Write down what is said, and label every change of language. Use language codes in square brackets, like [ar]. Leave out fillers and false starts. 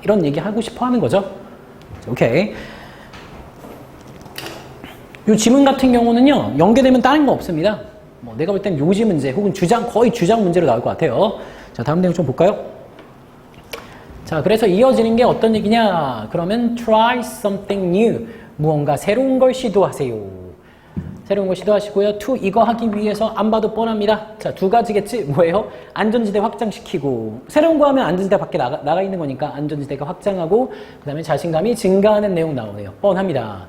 [ko] 이런 얘기 하고 싶어 하는 거죠. 자, 오케이. 이 지문 같은 경우는요, 연계되면 다른 거 없습니다. 뭐 내가 볼 땐 요지 문제 혹은 거의 주장 문제로 나올 것 같아요. 자, 다음 내용 좀 볼까요? 자, 그래서 이어지는 게 어떤 얘기냐? 그러면 [en] try something new. [ko] 무언가 새로운 걸 시도하세요. 새로운 거 시도하시고요. 이거 하기 위해서 안 봐도 뻔합니다. 자, 두 가지겠지? 뭐예요? 안전지대 확장시키고 새로운 거 하면 안전지대 밖에 나가 있는 거니까 안전지대가 확장하고 그 다음에 자신감이 증가하는 내용 나오네요. 뻔합니다.